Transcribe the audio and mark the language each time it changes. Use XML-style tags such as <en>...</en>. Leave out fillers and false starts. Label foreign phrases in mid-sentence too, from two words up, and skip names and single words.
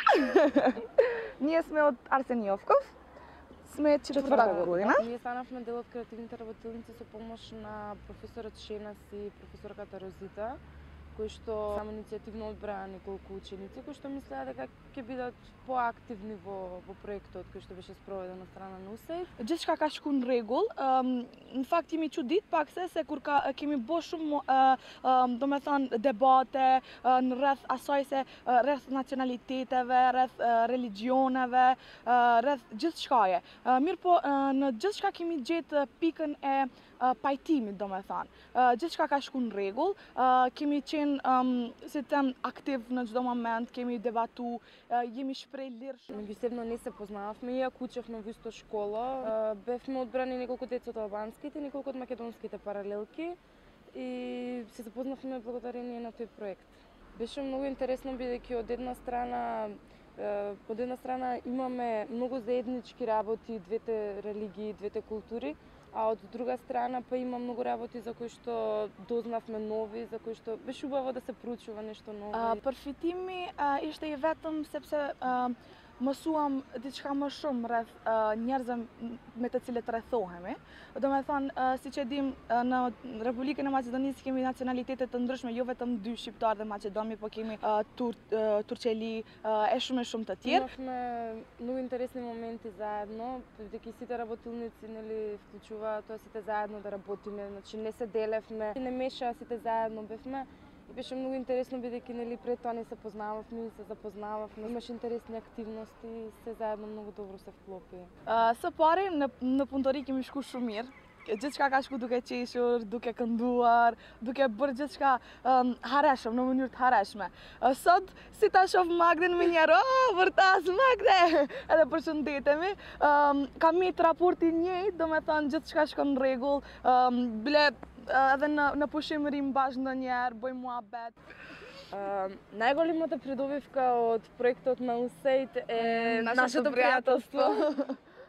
<mk>Ние сме од Арсен Јовков. Сме четврта година. Ние станавме дел од креативните работилници со помош на професорот Шенас и професорката Розита, кои што само иницијативно одбраа неколку ученици кои што мислеа дека ќе бидат поактивни во проектот кој што беше спроведен од страна на USAID.</mk> <sq>Gjithçka ka shku në rregull, në fakt jemi çudit pak se kur kemi bë shumë domethënë debate në rreth asaj se rreth nacionaliteteve, rreth religioneve, rreth gjithçkaje. Mirë po në gjithçka kemi gjetë pikën e pajtimit domethënë. Gjithçka ka shku në rregull, kemi qenë si them aktiv në çdo moment, kemi debatu, jemi shpreh lirshëm.</sq> <mk>Меѓусебно не се познававме, иако учевме во исто школа. Бевме одбрани неколку деца од албанските, неколку од македонските паралелки и се запознавме благодарение на тој проект. Беше многу интересно бидејќи од една страна имаме многу заеднички работи, двете религии, двете култури, а од друга страна па има многу работи за кои што дознавме нови, за кои што беше убаво да се проучува нешто ново.</mk> <sq>Përfitimi ishte I vetëm sepse mësuam diçka më shumë rreth njerëzve me të cilët rrethohemi. Domethënë, siç e dim, në Republikën e Maqedonisë kemi nacionalitete të ndryshme, jo vetëm dy shqiptar dhe maqedoni, po kemi Turqeli e shumë të tjerë.</sq> <mk>Имавме многу интересни моменти заедно, бидејќи сите работилници нели вклучуваат тоа сите заедно да работиме, значи не се делевме, не мешаа сите заедно бевме. И беше многу интересно бидејќи нели пред тоа не се познававме и се запознававме. Имаше интересни активности и се заедно многу добро се вклопи.</mk> <sq>Së pari në punëtori kemi shku shumë mirë. Gjithçka ka shku duke qeshur, duke kënduar, duke bërë gjithçka hareshëm, në mënyrë të hareshme. Sot si ta shoh Magden me njerë, vërtas Magde! Edhe përshëndetemi. Kam raporti njëjtë, domethënë gjithçka shkon në rregull, bile edhe në pushim rrim bashkë ndonjëherë, bëjmë muhabet.</sq> <mk>Најголемата придобивка од проектот на USAID е нашето пријателство.</mk>